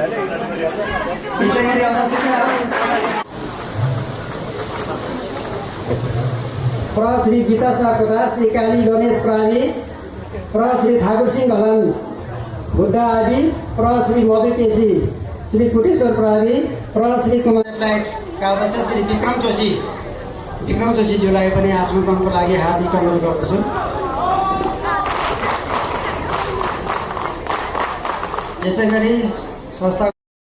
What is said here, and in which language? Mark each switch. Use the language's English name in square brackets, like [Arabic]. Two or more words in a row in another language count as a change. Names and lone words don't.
[Nepali] त्यसै गरी प्र श्री गीता सापकोटा, श्री काली गणेश प्रावी, प्र श्री ठाकुर सिंह घलन बुद्ध आदि, प्र श्री मधु केसी, श्री कुटेश्वर प्रावी, प्र श्री कुमार लाइटका अध्यक्ष श्री विक्रम जोशीज्यूलाई पनि आसन ग्रहणको लागि हार्दिक अनुरोध गर्दछु। यसै गरी संस्था